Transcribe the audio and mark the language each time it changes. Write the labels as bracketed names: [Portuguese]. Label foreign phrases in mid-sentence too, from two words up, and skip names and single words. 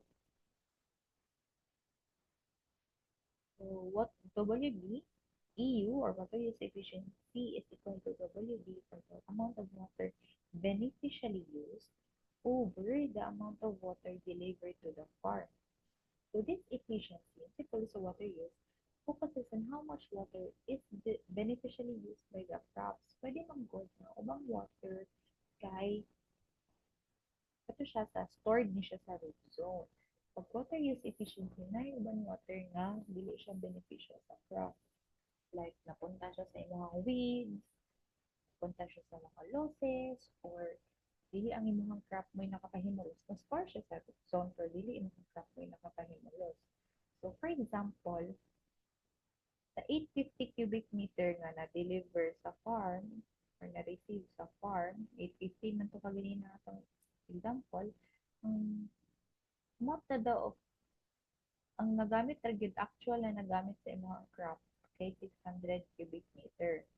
[English] So what WB EU, or water use efficiency, is equal to WD for the amount of water beneficially used over the amount of water delivered to the farm. So this efficiency, simple sa water use, focuses on how much water is beneficially used by the crops. [Cebuano] Pwede mag-good na ubang water kay ito siya sa stored ni siya sa [English] root zone. [Cebuano] Pag [English] water use efficiency [Cebuano] na yung ubang water nga dili siya beneficial sa crop. Like napunta siya sa imong weeds, napunta siya sa mga losses, or dili ang imong crop mo nakapahimulos. Na-store siya sa [English] root zone, [Cebuano] pero dili imong crop mo nakapahimulos. So for example, sa 850 [English] cubic meter [Cebuano] nga na-deliver sa farm or na-receive sa farm, 850 man to kagani na itong example, amount na daw of ang nagamit ra gyud actual na nagamit sa imong crop kay 600 [English] cubic meter.